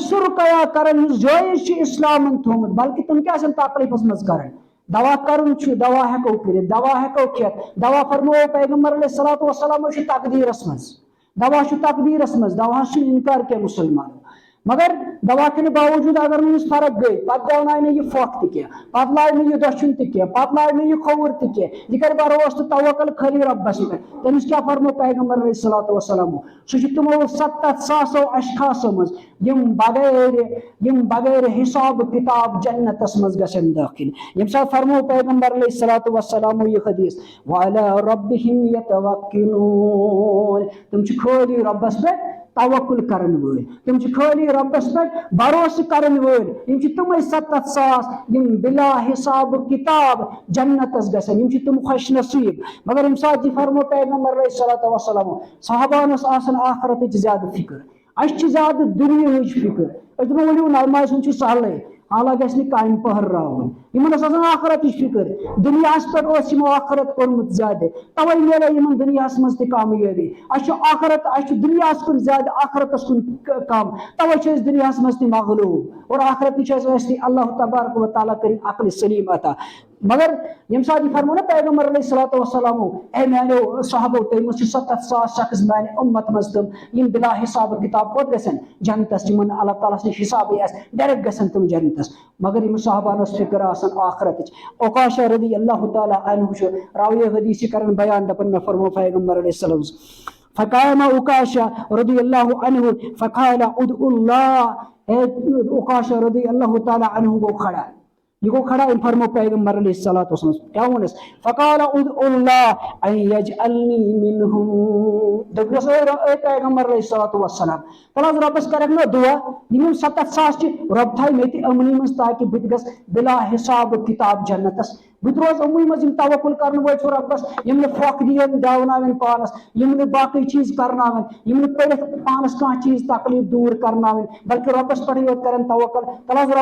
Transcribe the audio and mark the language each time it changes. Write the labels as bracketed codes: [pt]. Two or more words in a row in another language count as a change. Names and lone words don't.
[ks] سُہ رُقیہ کران یُس جٲیز چھُ اسلامن تھوٚومُت بلکہ تِم کیٛاہ آسن تکلیفس منٛز کران دوا کرُن چھُ دوا ہٮ۪کو کٔرِتھ دوا ہٮ۪کو کھٮ۪تھ دوا فرمو پیغمبر [ar] علیہ الصلاۃ والسلام [ks] چھُ تقدیٖرس منٛز دوا چھُ تقدیٖرس منٛز دواہس چھُنہٕ انکار کینٛہہ مُسلمانو مگر دوا کھٮ۪نہٕ باوجوٗد اگر نہٕ أمِس فرق گٔے پتہٕ دیونایہِ نہٕ یہِ پھۄکھ تہِ کینٛہہ پتہٕ لاگہِ نہٕ یہِ دٔچھُن تہِ کینٛہہ پتہٕ لاگہِ نہٕ یہِ کھووُر تہِ کینٛہہ یہِ کرِ بروسہٕ تہٕ توکل خٲلی رۄبس پٮ۪ٹھ تٔمِس کیٛاہ فرمو پیغمبر [ar] علیہ الصلاۃ والسلام [ks] سُہ چھُ تِمو 70,000 اشخاصو منٛز یِم بغیر حساب کتاب جنتس منٛز گژھن دٲخل ییٚمہِ ساتہٕ فرمو پیغمبر [ar] علیہ الصلاۃ والسلام [ks] یہِ حدیث [ar] وعلی ربہم یتوکلون [ks] تِم چھِ خٲلی رۄبس پٮ۪ٹھ توکل کرن وٲلۍ تِم چھِ خٲلی رۄبس پٮ۪ٹھ بروسہٕ کرن وٲلۍ یِم چھِ تِمے 70,000 یِم بلا حساب کتاب جنتس گژھن یِم چھِ تِم خوش نصیب مگر ییٚمہِ ساتہٕ یہِ فرمو پیغمبر [ar] علیہ الصلاۃ والسلام [ks] صحابانس آسان آخرتٕچ زیادٕ فکر اسہِ چھِ زیادٕ دُنیہٕچ فکر أسۍ دپو ؤلِو نمازِ ہُنٛد چھُ سہلٕے حالہ گژھِ نہٕ کامہِ پٔہراوُن یِمن ٲس آسان آخرتٕچ فکر دُنیاہس پٮ۪ٹھ اوس یِمو آخرت کوٚرمُت زیادٕ توے میلے یِمن دُنیاہس منٛز تہِ کامیٲبی اسہِ چھُ آخرت اسہِ چھُ دُنیاہس کُن زیادٕ آخرتس کُن کم توے چھِ أسۍ دُنیاہس منٛز تہِ مغلوب اور آخرت نِش ٲسۍ [ar] اللہ تبارک و تعالیٰ [ks] کٔرِنۍ عقلِ سلیٖم عطا مگر ییٚمہِ ساتہٕ یہِ فرمو نا پیغمبر [ar] علیہ الصلاۃ والسلام [ks] اے میانیو صحابو تُہۍ منٛز چھِ 70,000 شخص میانہِ اُمت منٛز تِم یِم بلا حساب کتاب کوٚت گژھن جنتس یِمن اللہ تعالیٰ سٕنٛدِ حسابٕے آسہِ ڈایریکٹ گژھن تِم جنتس مگر یِم صحابن ٲس فکر آسان آخرتٕچ اوقاشہ [ar] رضی اللہ تعالیٰ عنہ [ks] چھُ راویہ حدیث چھِ کران بیان دپان مےٚ فرمو پیغمبر [ar] علیہ السلام فقام عکاشہ رضی اللہ عنہ فقال ادعوا اللہ عکاشہ رضی اللہ تعالیٰ عنہ [ks] گوٚو کھڑا یہ گو کھڑا ان فرمو پیغمبر [ar] علیہ الصلوۃ والسلام [ks] کیا ونس [ar] فقال ادعوا اللہ ان یجعلنی منہم [ks] دپنس اے پیغمبر [ar] علیہ الصلوۃ والسلام [ks] پلس ربس کرکھ نا دعا یِم 70,000 چھِ رب تھایہِ مےٚ تہِ أمنٕے منٛز تاکہِ بہٕ تہِ گژھٕ بلا حساب کتاب جنتس بہٕ تہِ روزٕ أموٕے منٛز یِم توکل کرن وٲلۍ چھِ رۄبس یِم نہٕ پھۄکھ دِین دیاوناوٮ۪ن پانس یِم نہٕ باقٕے چیٖز کرناوَن یِم نہٕ پٔرِتھ پانس کانٛہہ چیٖز تکلیف دوٗر کرناوٕنۍ بلکہِ رۄبس پٮ۪ٹھٕے یوت کرن توکل تل حظ